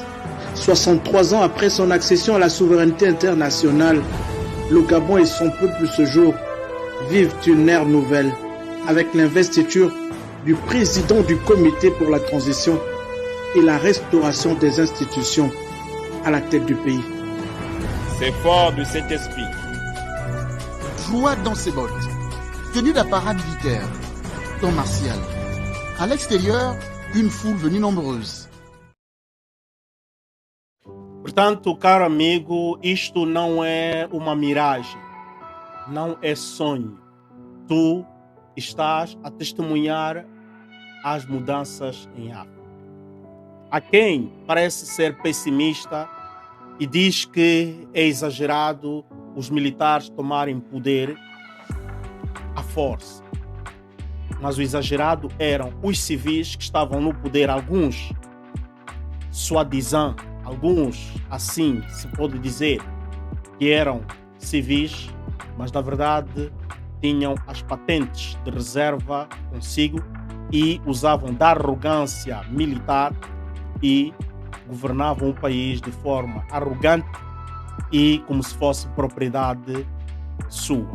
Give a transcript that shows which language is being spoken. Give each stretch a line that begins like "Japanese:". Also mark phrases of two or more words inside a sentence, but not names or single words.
French: 63 ans après son accession à la souveraineté internationale, le Gabon et son peuple ce jour vivent une ère nouvelle avec l'investiture du président du comité pour la transition et la restauration des institutions à la tête du pays. C'est fort de cet esprit. Joie dans ses bottes, tenue la parade militaire, temps martial. À l'extérieur, une foule venue nombreuse.
Portuguese: Portanto, caro amigo, isto não é uma miragem, não é sonho. Tu estás a testemunhar as mudanças em África. Há quem parece ser pessimista e diz que é exagerado os militares tomarem poder à força. Mas o exagerado eram os civis que estavam no poder, alguns soi-disant, alguns, assim se pode dizer, que eram civis, mas na verdade tinham as patentes de reserva consigo e usavam da arrogância militar e governavam o país de forma arrogante e como se fosse propriedade sua.